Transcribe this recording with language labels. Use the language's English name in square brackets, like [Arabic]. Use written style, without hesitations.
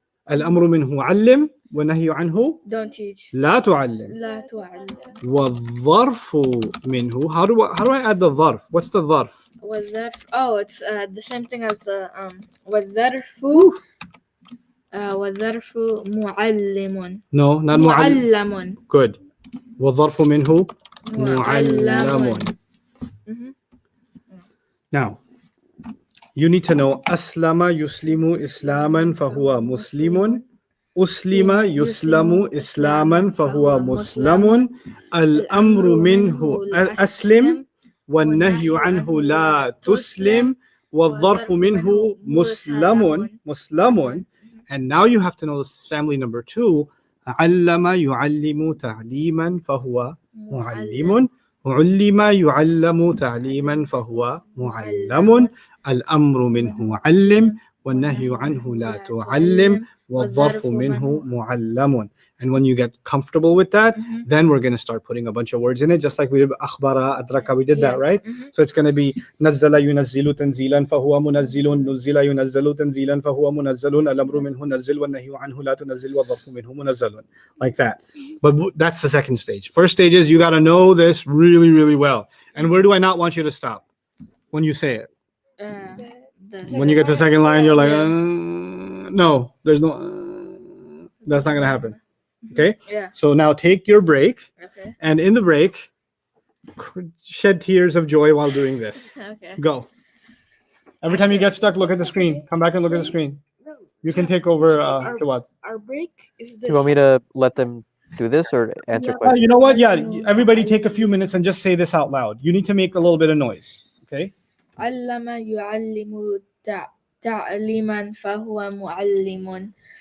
[Arabic] الأمر منه علم والنهي عنه [English] Don't teach. [Arabic] لا تعلم. لا تعلم. والظرف منه. [English] How do I add the ظرف? What's the ظرف? [Arabic] والظرف. [English] Oh, it's the same thing as the والظرف. [Arabic] والظرف معلم. [English] No, not [Arabic] معلم. Good. والظرف منه معلم. [English] Now, you need to know [Arabic] أسلم يسلم إسلاما فهو مسلم. أسلم يسلم إسلاما فهو مسلم. الأمر منه أسلم والنهي عنه لا تسلم. والظرف منه مسلم. [English] And now you have to know this family number 2. [Arabic] علم يعلم تعليما فهو معلم. علم يعلم تعليما فهو معلم. الأمر منه علم والنهي عنه لا تعلم. والظرف منه معلم. [English] And when you get comfortable with that, then we're going to start putting a bunch of words in it, just like we did أخبر أدرك. We did that, right? So it's going to be [Arabic] نزل ينزل تنزيلا فهو منزل. نزل ينزل تنزيلا فهو منزل. الأمر منه نزل والنهي عنه لا تنزل. والظرف منه منزل. [English] Like that. But that's the second stage. First stage is you got to know this really, really well. And where do I not want you to stop? When you say it. When you get to the second line, you're like, no, there's no, that's not going to happen. Okay? Yeah. So now take your break. Okay. And in the break, shed tears of joy while doing this. Okay. Go. Every time you get stuck, look at the screen. Come back and look at the screen. You can take over. The what? Our break is You want me this. to let them do this or answer You questions? know what? Yeah, everybody take a few minutes and just say this out loud. You need to make a little bit of noise. Okay. [Arabic] علم يعلم تعليما فهو معلم.